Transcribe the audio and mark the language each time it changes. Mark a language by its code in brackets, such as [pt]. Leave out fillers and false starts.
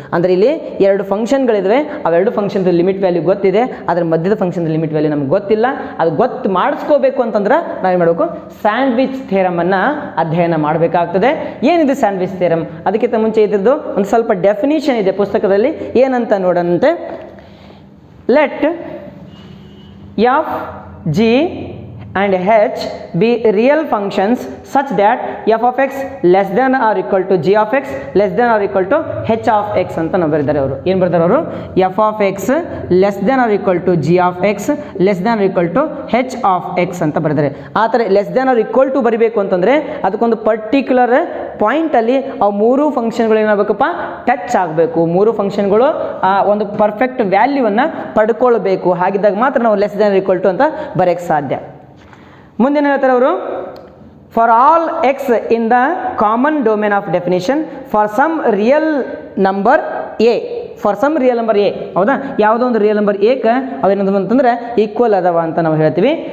[kn] ಅಂದರೆ ಇಲ್ಲಿ ಎರಡು ಫಂಕ್ಷನ್ಗಳಿವೆ, ಅವೆರಡು ಫಂಕ್ಷನ್ದು ಲಿಮಿಟ್ ವ್ಯಾಲ್ಯೂ ಗೊತ್ತಿದೆ, ಅದರ ಮಧ್ಯದ ಫಂಕ್ಷನ್ ಲಿಮಿಟ್ ವ್ಯಾಲ್ಯೂ ನಮ್ಗೆ ಗೊತ್ತಿಲ್ಲ. ಅದು ಗೊತ್ತು ಮಾಡಿಸ್ಕೋಬೇಕು ಅಂತಂದ್ರೆ ನಾವೇನು ಮಾಡಬೇಕು, ಸ್ಯಾಂಡ್ವಿಚ್ ಥಿಯರಮನ್ನು ಅಧ್ಯಯನ ಮಾಡಬೇಕಾಗ್ತದೆ. ಏನಿದೆ ಸ್ಯಾಂಡ್ವಿಚ್ ಥಿಯರಮ್, ಅದಕ್ಕಿಂತ ಮುಂಚೆ ಇದ್ರದ್ದು ಒಂದು ಸ್ವಲ್ಪ ಡೆಫಿನಿಷನ್ ಇದೆ ಪುಸ್ತಕದಲ್ಲಿ, ಏನಂತ ನೋಡೋಣಂತೆ. [en] let f g and h be real functions such that f of x less than or equal to g of x less than or equal to h of x [kn] ಅಂತ ನಾವು ಬರೆದಿದ್ದಾರೆ. ಅವರು ಏನು ಬರೆದಾರೆ, ಅವರು [en] f of x less than or equal to g of x less than or equal to h of x [kn] ಅಂತ ಬರೆದಿದ್ದಾರೆ. ಆ ಥರ [en] less than or equal to [kn] ಬರಿಬೇಕು ಅಂತಂದರೆ ಅದಕ್ಕೊಂದು ಪರ್ಟಿಕ್ಯುಲರ್ ಪಾಯಿಂಟಲ್ಲಿ ಅವು ಮೂರು ಫಂಕ್ಷನ್ಗಳು ಏನಾಗಬೇಕಪ್ಪ, ಟಚ್ ಆಗಬೇಕು. ಮೂರು ಫಂಕ್ಷನ್ಗಳು ಒಂದು ಪರ್ಫೆಕ್ಟ್ ವ್ಯಾಲ್ಯೂವನ್ನು ಪಡ್ಕೊಳ್ಬೇಕು. ಹಾಗಿದ್ದಾಗ ಮಾತ್ರ ನಾವು [en] less than equal to ಅಂತ [kn] ಬರೆಯೋಕ್ಕೆ ಸಾಧ್ಯ. ಮುಂದೇನು ಹೇಳ್ತಾರೆ ಅವರು, [en] for all x in the common domain of definition for some real number a, for some real number a, [kn] ಹೌದಾ, ಯಾವುದೋ ಒಂದು ರಿಯಲ್ ನಂಬರ್ ಎಕ್ಕೆ ಅವೇನದು ಅಂತಂದ್ರೆ ಈಕ್ವಲ್ ಅದಾವ ಅಂತ ನಾವು ಹೇಳ್ತೀವಿ.